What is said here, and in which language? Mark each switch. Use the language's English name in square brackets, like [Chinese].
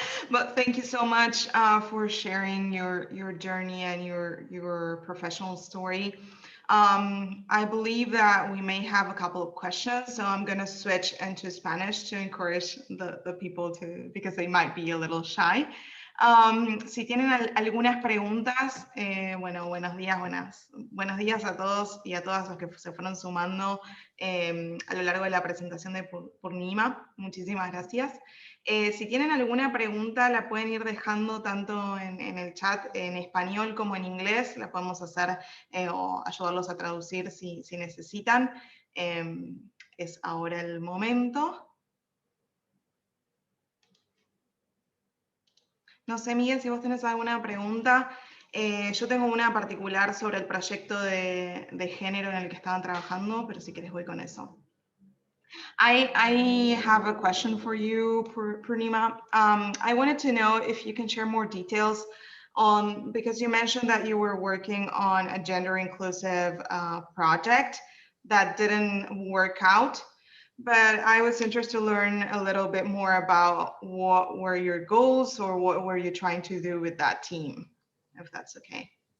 [English] But thank you so much for sharing your journey and your professional story. I believe that we may have a couple of questions, so I'm going to switch into Spanish to encourage the people to, because they might be a little shy. [Spanish] Si tienen algunas preguntas, bueno, buenos días a todos y a todas los que se fueron sumando a lo largo de la presentación de Poornima. Muchísimas gracias. Si tienen alguna pregunta, la pueden ir dejando tanto en el chat en español como en inglés. La podemos hacer o ayudarlos a traducir si necesitan. Es ahora el momento. No sé, Miguel, si vos tenés alguna pregunta. Yo tengo una particular sobre el proyecto de género en el que estaban trabajando, pero si querés voy con eso. [English] I have a question for you, Purnima. I wanted to know if you can share more details on, because you mentioned that you were working on a gender inclusive project that didn't work out, but I was interested to learn a little bit more about what were your goals or what were you trying to do with that team, if that's okay.